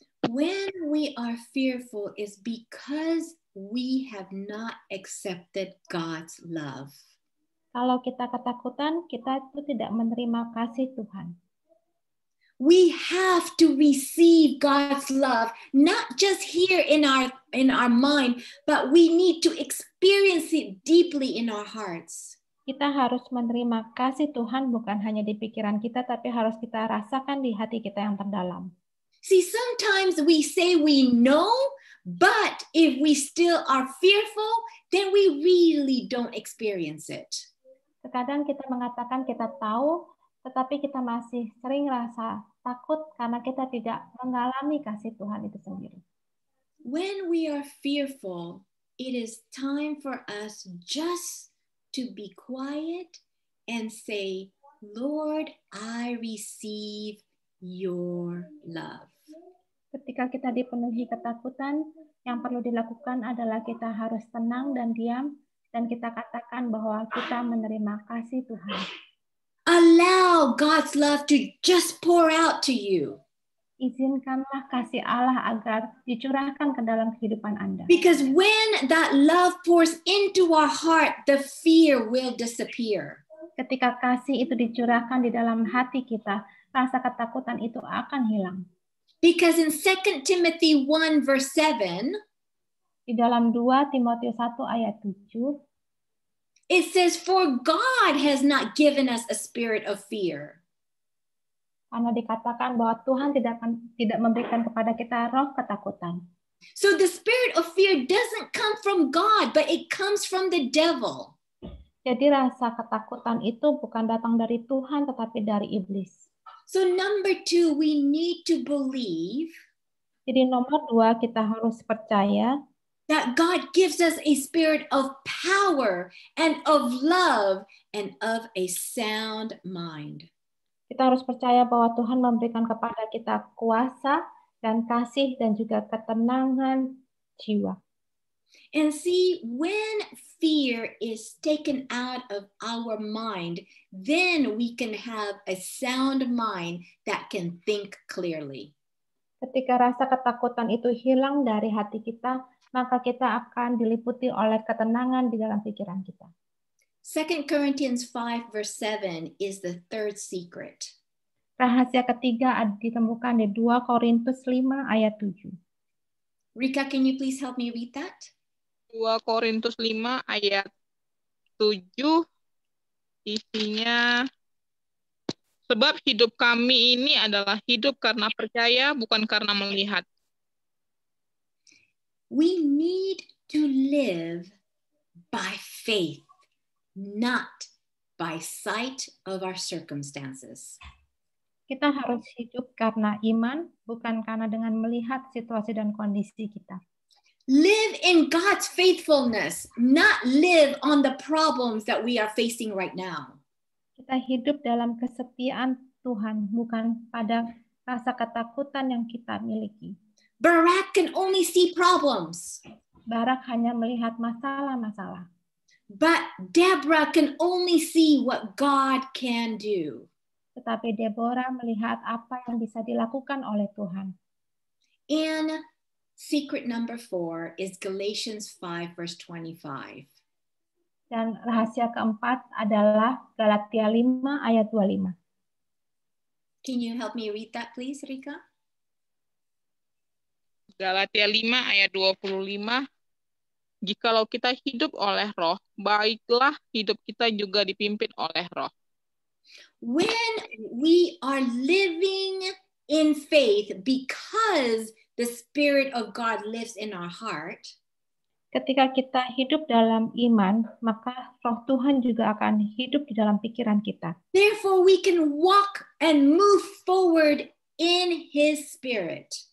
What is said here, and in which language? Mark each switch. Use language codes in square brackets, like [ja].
[en] When we are fearful is because we have not accepted God's love. [id] Kalau kita ketakutan, kita itu tidak menerima kasih Tuhan. [en] We have to receive God's love, not just here in our mind, but we need to experience it deeply in our hearts. [id] Kita harus menerima kasih Tuhan bukan hanya di pikiran kita, tapi harus kita rasakan di hati kita yang terdalam. [en] See, sometimes we say we know, but if we still are fearful, then we really don't experience it. [id] Terkadang kita mengatakan kita tahu, tetapi kita masih sering rasa takut karena kita tidak mengalami kasih Tuhan itu sendiri. [en] When we are fearful, it is time for us just to be quiet and say, Lord, I receive your love. [id] Ketika kita dipenuhi ketakutan, yang perlu dilakukan adalah kita harus tenang dan diam, dan kita katakan bahwa kita menerima kasih Tuhan. [en] Allow God's love to just pour out to you. [id] Izinkanlah kasih Allah agar dicurahkan ke dalam kehidupan Anda. [en] Because when that love pours into our heart, the fear will disappear. [id] Ketika kasih itu dicurahkan di dalam hati kita, rasa ketakutan itu akan hilang. [en] Because in 2 Timothy 1 verse 7, [id] di dalam 2 Timotius 1 ayat 7, [en] it says, for God has not given us a spirit of fear. [id] Karena dikatakan bahwa Tuhan tidak memberikan kepada kita roh ketakutan. [en] So the spirit of fear doesn't come from God, but it comes from the devil. [id] Jadi rasa ketakutan itu bukan datang dari Tuhan, tetapi dari iblis. [en] So number 2, we need to believe. [id] Jadi nomor 2, kita harus percaya [en] that God gives us a spirit of power and of love and of a sound mind. [id] Kita harus percaya bahwa Tuhan memberikan kepada kita kuasa dan kasih dan juga ketenangan jiwa. [en] And see, when fear is taken out of our mind, then we can have a sound mind that can think clearly. [id] Ketika rasa ketakutan itu hilang dari hati kita, maka kita akan diliputi oleh ketenangan di dalam pikiran kita. [en] 2 Corinthians 5 verse 7 is the third secret. [id] Rahasia ketiga ditemukan di 2 Korintus 5 ayat 7. [en] Rika, can you please help me read that? [id] 2 Korintus 5 ayat 7 isinya, sebab hidup kami ini adalah hidup karena percaya, bukan karena melihat. [en] We need to live by faith, not by sight of our circumstances. [id] Kita harus hidup karena iman, bukan karena dengan melihat situasi dan kondisi kita. [en] Live in God's faithfulness, not live on the problems that we are facing right now. [id] Kita hidup dalam kesetiaan Tuhan, bukan pada rasa ketakutan yang kita miliki. [en] Barak can only see problems. [id] Barak hanya melihat masalah-masalah. [en] But Deborah can only see what God can do. [id] Tetapi Deborah melihat apa yang bisa dilakukan oleh Tuhan. [en] And secret number 4 is Galatians 5 verse 25. [id] Dan rahasia keempat adalah Galatia 5 ayat 25. [en] Can you help me read that please, Rika? [id] Galatia 5 ayat 25. Jikalau kita hidup oleh roh, baiklah hidup kita juga dipimpin oleh roh. [en] When we are living in faith because the Spirit of God lives in our heart, [id] Ketika kita hidup dalam iman, maka roh Tuhan juga akan hidup di dalam pikiran kita. [en] therefore we can walk and move forward in His Spirit.